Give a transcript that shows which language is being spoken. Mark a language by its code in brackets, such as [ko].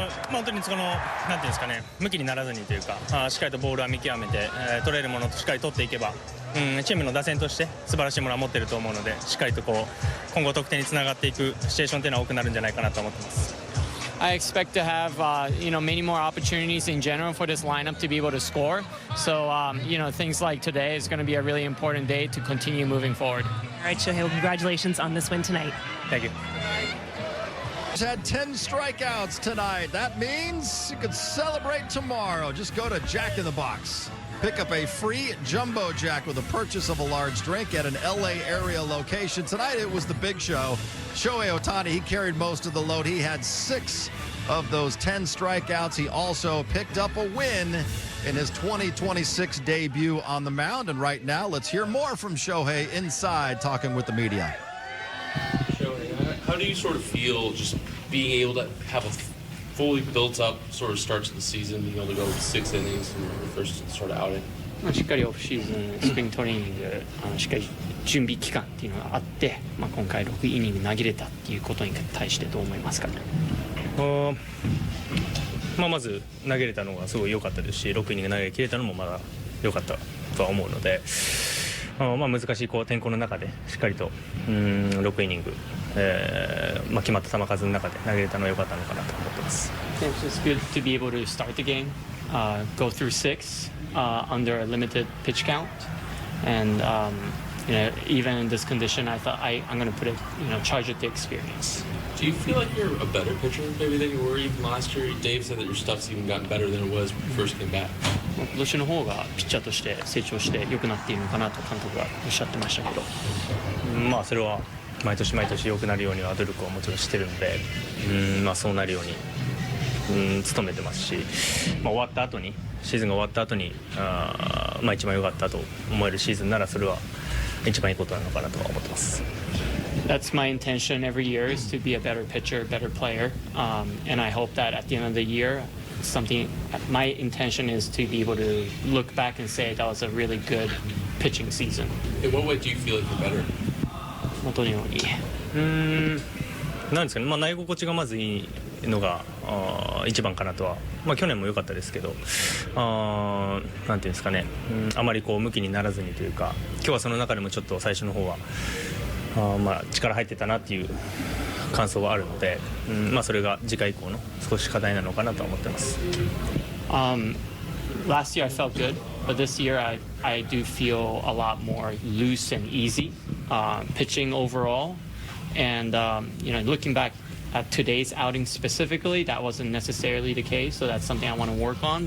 [ja] 本当になんていうんですかね、向きにならずにというか、しっかりとボールは見極めて、取れるものとしっかり取っていけば、チームの打線として素晴らしいものは持っていると思うので、しっかりと今後得点につながっていくシチュエーションというのは多くなるんじゃないかなと思ってます。 [en] I expect to have many more opportunities in general for this lineup to be able to score. So things like today is going to be a really important day to continue moving forward. All right, Shohei, well, congratulations on this win tonight. Thank you. Had 10 strikeouts tonight. That means you could celebrate tomorrow. Just go to Jack in the Box. Pick up a free Jumbo Jack with a purchase of a large drink at an LA area location. Tonight it was the big show. Shohei Ohtani, he carried most of the load. He had 6 of those 10 strikeouts. He also picked up a win in his 2026 debut on the mound. And right now, let's hear more from Shohei inside talking with the media. Shohei, how do you sort of feel just being able to have a fully built up sort of start to the season, being able to go 6 innings in your first sort of outing? [ja] しっかりオフシーズン、スプリングトレーニング、しっかり準備期間っていうのがあって、今回6イニング投げれたっていうことに対してどう思いますかね。まず投げれたのがすごい良かったですし、6イニング投げ切れたのもまだ良かったとは思うので、難しい天候の中でしっかりと6イニング、決まった球数の中で投げれたのは良かったのかなと思ってます。 [en] It's good to be able to start the game, go through 6 under a limited pitch count, and even in this condition, I thought I'm going to put it, charge it to experience. Do you feel like you're a better pitcher maybe than you were even last year? Dave said that your stuff's even gotten better than it was when you first came back. [ja] 今年の方がピッチャーとして成長して良くなっているのかなと監督がおっしゃってましたけど、それは毎年毎年良くなるようには努力をもちろんしてるので、そうなるように努めてますし、終わった後にシーズンが終わった後に一番良かったと思えるシーズンならそれは一番いいことなのかなとは思ってます。 [en] That's my intention every year is to be a better pitcher, better player, and I hope that at the end of the year, my intention is to be able to look back and say that was a really good pitching season. In what way do you feel like you're better? [ja] どのようになんですかね、投げ心地がまずいいのが一番かなとは、去年も良かったですけど、なんていうんですかね、あまり向きにならずにというか、今日はその中でもちょっと最初の方は力入ってたなっていう感想はあるので、それが次回以降の少し課題なのかなと思ってます。 [en] Last year I felt good, but this year I do feel a lot more loose and easy pitching overall, and looking back at today's outing specifically, that wasn't necessarily the case, so that's something I want to work on.